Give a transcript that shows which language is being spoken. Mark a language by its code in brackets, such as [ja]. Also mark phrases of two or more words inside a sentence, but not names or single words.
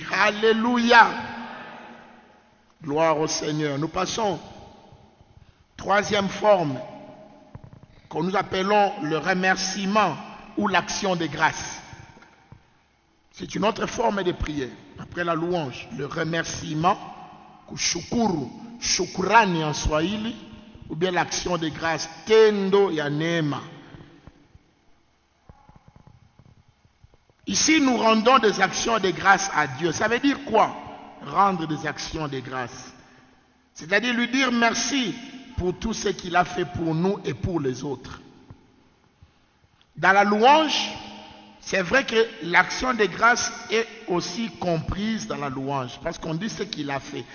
[fr] Alléluia. Gloire au Seigneur. Nous passons. Troisième forme que nous appelons le remerciement ou l'action de grâce. C'est une autre forme de prière. Après la louange, le remerciement, [sw] kushukuru, shukurani [fr] en Swahili, ou bien l'action de grâce, [sw] tendo ya neema. [fr] Ici, nous rendons des actions de grâce à Dieu. Ça veut dire quoi? Rendre des actions de grâce. C'est-à-dire lui dire merci pour tout ce qu'il a fait pour nous et pour les autres. Dans la louange, c'est vrai que l'action de grâce est aussi comprise dans la louange, parce qu'on dit ce qu'il a fait.